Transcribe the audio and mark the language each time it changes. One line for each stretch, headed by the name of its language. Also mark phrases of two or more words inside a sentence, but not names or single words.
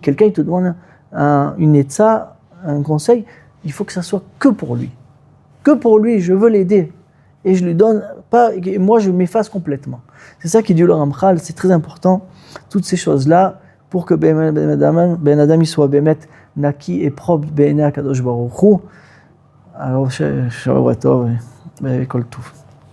French: Quelqu'un, il te demande une etza, un conseil, il faut que ça soit que pour lui. Que pour lui, je veux l'aider. Et je lui donne pas, et moi je m'efface complètement. C'est ça qui dit le Ramchal, c'est très important, toutes ces choses-là, pour que
Hebrew: בן אדם
French: il soit
Hebrew: באמת נקי
French: et propre
Hebrew: בעיני הקדוש ברוך הוא. Alors, שבוע טוב, כל טוב.